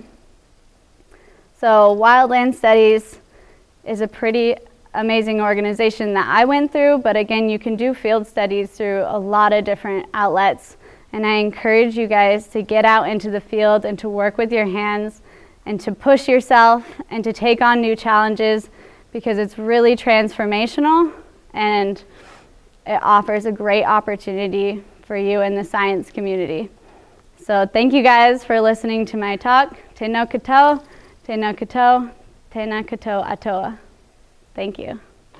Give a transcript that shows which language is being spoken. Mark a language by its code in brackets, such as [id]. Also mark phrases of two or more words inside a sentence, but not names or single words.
[en] So Wildland Studies is a pretty amazing organization that I went through, but again, you can do field studies through a lot of different outlets, and I encourage you guys to get out into the field and to work with your hands and to push yourself and to take on new challenges, because it's really transformational and it offers a great opportunity for you in the science community. So thank you guys for listening to my talk. [mi] Tēnā koutou, tēnā koutou, tēnā koutou atoa. [en] Thank you.